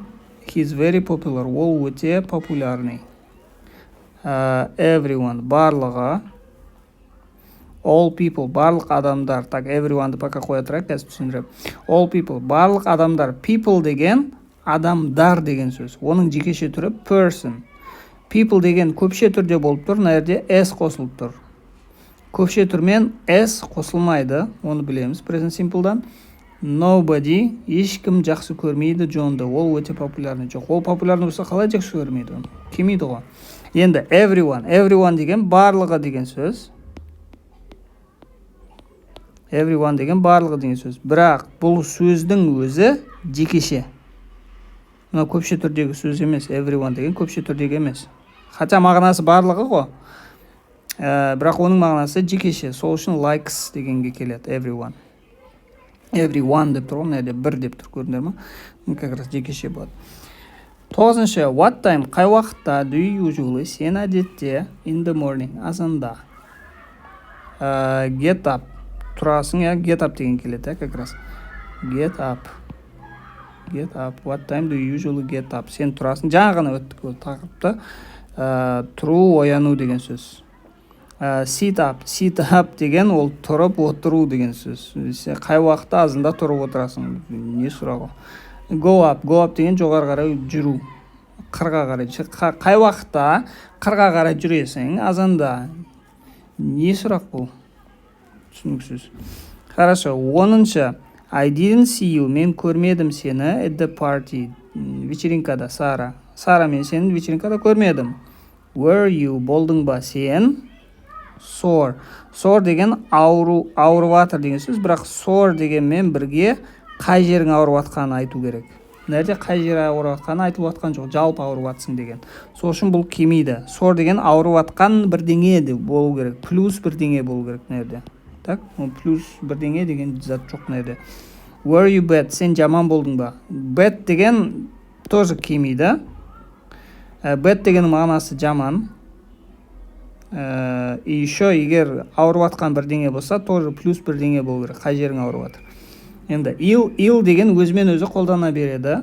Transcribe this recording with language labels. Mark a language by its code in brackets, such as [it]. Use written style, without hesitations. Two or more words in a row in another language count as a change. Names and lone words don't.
[en] He's very popular. [kk] Ол өте популярный. [en] Everyone, барлығы. All people, [kk] барлық адамдар. Так, everyone'ды пока қоя тұрайық, қазір түсіндіріп. [en] All people, [kk] барлық адамдар. People деген адамдар деген сөз. Оның жекеше түрі person. People деген көпше түрде болып тұр, мына жерде s қосылып тұр. Көпше түрмен s қосылмайды, оны білеміз [en] present simple'дан. [kk] Nobody, ешкім жақсы көрмейді Джонды, ол өте популярный. Жоқ, ол популярный болса қалай жақсы көрмейді оны? Келмейді ғой. Енді everyone деген барлығы деген сөз. Everyone деген барлығы деген сөз. Бірақ бұл сөздің өзі жекеше. Мына көпше түрдегі сөз емес, everyone деген көпше түрдегі емес. Хотя мағынасы барлығы ғой. Бірақ оның мағынасы жекеше. Сол үшін likes дегенге келеді, everyone. Everyone деп тұр ғой, мына жерде бір деп тұр, көрдіңдер ме? [ru] Как раз [kk] жекеше болады. 9-шы, [en] what time, [kk] қай уақытта, [en] do you usually, [kk] сен әдетте, [en] in the morning, азанда. Get up, [kk] тұрасың, [en] get up [kk] деген келеді, [ru] как раз. [en] Get up, what time do you usually get up, [kk] сен тұрасың, жаңа ғана өттік ол тақырыпты. Тұру, ояну деген сөз. [en] Sit up [kk] деген ол тұрып отыру деген сөз. Қай уақытта азында тұрып отырасың, не сұрағы. [en] Go up [kk] деген жоғары қарай жүру, қырға қарай. Қай уақытта қырға қарай жүресің, азанда. Не сұрақ бұл? Түсініксіз. [ru] Хорошо, 10-шы. [en] I didn't see you, [kk] мен көрмедім сені [en] at the party, [kk] вечеринкада, Сара. Сара, мен сені вечеринкада көрмедім. [en] Were you, [kk] болдың ба сен? Sore деген ауырып жатыр деген сөз, бірақ sore дегенмен бірге қай жерің ауырып жатқанын айту керек. Мына жерде қай жері ауырып жатқанын айтылып жатқан жоқ, жалпы ауырып жатсың деген. Сол үшін бұл келмейді. Sore деген ауырып жатқан бірдеңе де болу керек, плюс бірдеңе болу керек мына жерде. Так, плюс бірдеңе деген зат жоқ мына жерде. [en] Were you bad, [kk] сен жаман болдың ба? Bad деген тоже келмейді. Bad деген мағынасы жаман. [ru] И еще [kk] егер ауырып жатқан бірдеңе болса, тоже плюс бірдеңе болу керек, қай жерің ауырып жатыр. Енді ill деген өзімен өзі қолдана береді.